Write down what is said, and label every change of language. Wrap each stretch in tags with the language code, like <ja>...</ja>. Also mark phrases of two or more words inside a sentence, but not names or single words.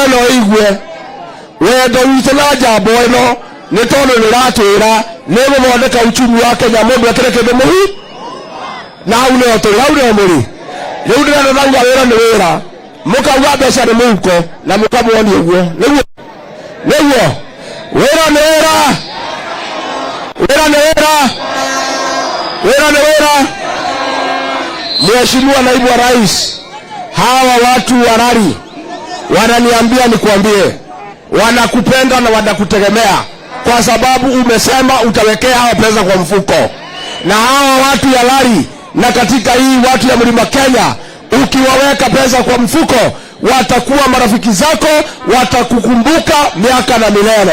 <ki>ino igue wendo witũ na njamba ĩno nĩ tondũ nĩratwĩra nĩgũthondeka</ki> <sw>uchumi wa Kenya</sw> <ki>mũndũ ekĩre kĩndũ mũhu na hau nĩho tũrĩ, hau nĩho mũrĩ rĩu ndĩrenda dauga wĩra nĩ wĩra mũkauga mbeca nĩ mũhuko na mũkamwonia ũguo nĩguo wĩra nĩ wĩra.</ki> <sw>Mheshimiwa Naibu wa Rais, hawa watu wa Rari wananiambia nikuambie wanakupenda na wanakutegemea kwa sababu umesema utawekea hawa pesa kwa mfuko, na hawa watu ya Rari na katika hii watu ya Mlima Kenya ukiwaweka pesa kwa mfuko watakuwa marafiki zako, watakukumbuka miaka na milele.</sw>